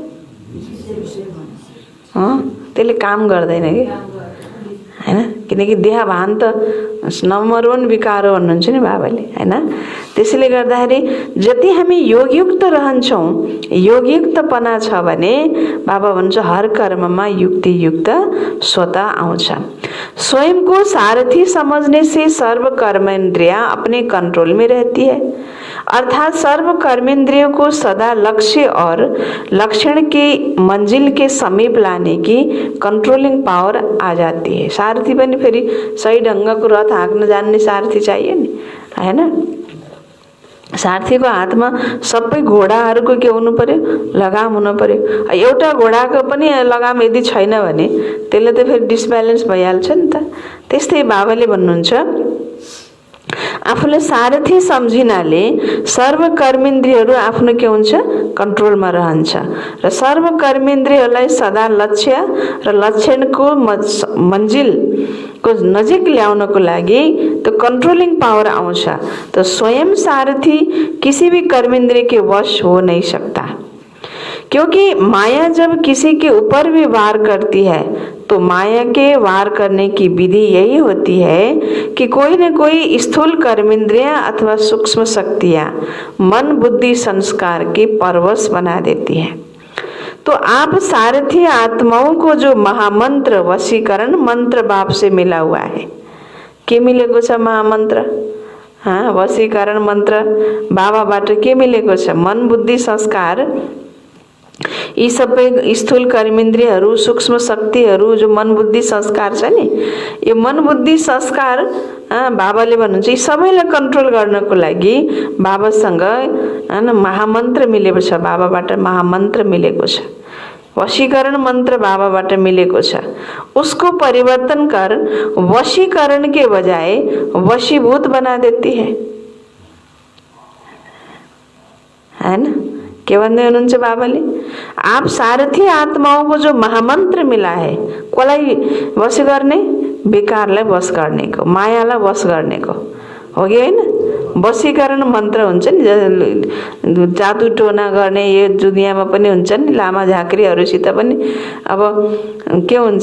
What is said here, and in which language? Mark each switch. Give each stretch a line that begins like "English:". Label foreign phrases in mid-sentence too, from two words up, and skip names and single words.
Nepali: त्यसले काम गर्दैन कि, हैन? किनकि देहभान त नम्बर 1 विकार हो भन्नुहुन्छ नि बाबाले, हैन? त्यसैले गर्दाखेरि जति हामी योगयुक्त रहन्छौँ, योगयुक्तपना छ भने बाबा भन्छ हर कर्ममा युक्ति युक्त स्वतः आउँछ।
Hindi: स्वयं को सारथी समझने से सर्व कर्मेंद्रियां अपने कंट्रोल में रहती है। अर्थात सर्व कर्मेंद्रियों को सदा लक्ष्य और लक्षण के मंजिल के समीप लाने की
English: controlling power
Hindi: आ जाती है।
Nepali: सारथी पनि फेरि सही ढङ्गको रथ हाँक्न जान्ने सारथी चाहियो नि, हैन? सारथीको हातमा सबै घोडाहरूको के हुनु पर्यो? लगाम हुनु पर्यो। एउटा घोडाको पनि लगाम यदि छैन भने त्यसले त फेरि डिसब्यालेन्स भइहाल्छ नि त। त्यस्तै बाबाले भन्नुहुन्छ, आफूले सारथी सम्झिनाले सर्व कर्मेन्द्रियहरू आफ्नो के हुन्छ? कन्ट्रोलमा रहन्छ र सर्व कर्मेन्द्रियहरूलाई सदा लक्ष्य र लक्षणको मन्जिलको नजिक ल्याउनको लागि
Hindi: तो
English: controlling power
Nepali: आउँछ।
Hindi: तो स्वयं सारथी किसी भी कर्मेंद्रिय के वश हो नहीं सकता, क्योंकि माया जब किसी के ऊपर भी वार करती है तो माया के वार करने की विधि यही होती है कि कोई न कोई स्थूल कर्मेंद्रियां अथवा सूक्ष्म शक्तियां मन बुद्धि संस्कार के परवश बना देती है। तो आप सारथी आत्माओं को जो महामंत्र वशीकरण मंत्र बाप से मिला हुआ है,
Nepali: के मिलेको छ महामंत्र? वशीकरण मंत्र बाबाबाट के मिलेको छ? मन बुद्धि संस्कार, यी सबै स्थूल कर्मेन्द्रियहरू सूक्ष्म शक्तिहरू जो मन बुद्धि संस्कार छ नि, यो मन बुद्धि संस्कार बाबाले भन्नुहुन्छ यी सबैलाई कन्ट्रोल गर्नको लागि बाबासँग महामन्त्र मिलेको छ। बाबाबाट महामन्त्र मिलेको छ, वशीकरण मंत्र बाबाबाट मिलेको छ।
Hindi: उसको परिवर्तन कर वशीकरण के बजाय वशीभूत बना देती है ना?
Nepali: के भन्दै हुनुहुन्छ बाबाले?
Hindi: आप सारथी आत्माओं को जो महामंत्र मिला है,
Nepali: कसलाई वश गर्ने? विकारलाई वश गर्नेको, मायालाई वश गर्नेको हो कि हैन? वशीकरण मन्त्र हुन्छ नि, जादु टोना गर्ने यो दुनियाँमा पनि हुन्छ नि, लामा झाँक्रीहरूसित पनि अब के हुन्छ?